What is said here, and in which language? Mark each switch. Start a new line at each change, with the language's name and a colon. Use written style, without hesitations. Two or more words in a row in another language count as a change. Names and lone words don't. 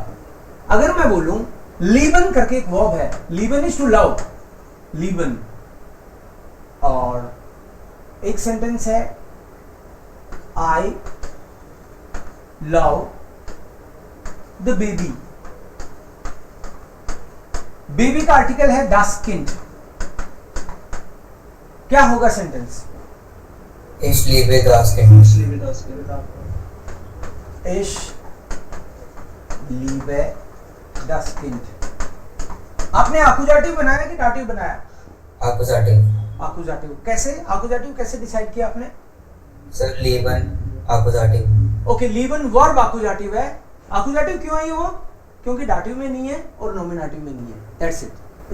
Hindi: अगर मैं बोलूं लीबन करके एक वर्ब है, लीबन
English: is to love,
Hindi: लीबन, और एक सेंटेंस है
English: I love the baby,
Hindi: बेबी का आर्टिकल है
German: das Kind,
Hindi: क्या होगा सेंटेंस?
German: Ich liebe das Kind. Ich liebe das Kind।
Hindi: आपने आकुजाटिव बनाया कि डाटिव बनाया? आकुजाटिव कैसे? आकुजाटिव कैसे डिसाइड किया आपने? सर
German: lieben Akkusativ.
Hindi: ओके, लीबन वर्ब आकुजाटिव है। आकुजाटिव क्यों है वो? क्योंकि डाटिव में नहीं है और नॉमिनेटिव में नहीं है,
English: that's it.